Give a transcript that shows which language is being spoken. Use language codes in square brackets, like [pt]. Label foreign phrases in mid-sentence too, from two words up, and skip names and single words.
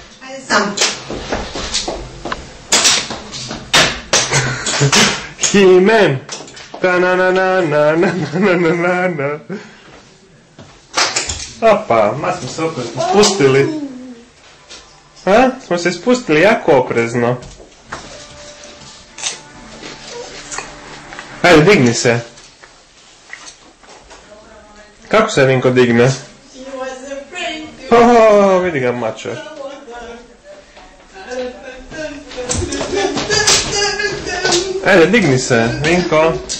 [hr] Sam. He-Man. Ta-na-na-na-na-na-na-na-na-na. Opa, ma smo se opet spustili. A? Smo se spustili jako oprezno. Ajde, digni se. Kako se Vinko digne? Oh, vidi ga mačo. Ajde, digni se, Vinko.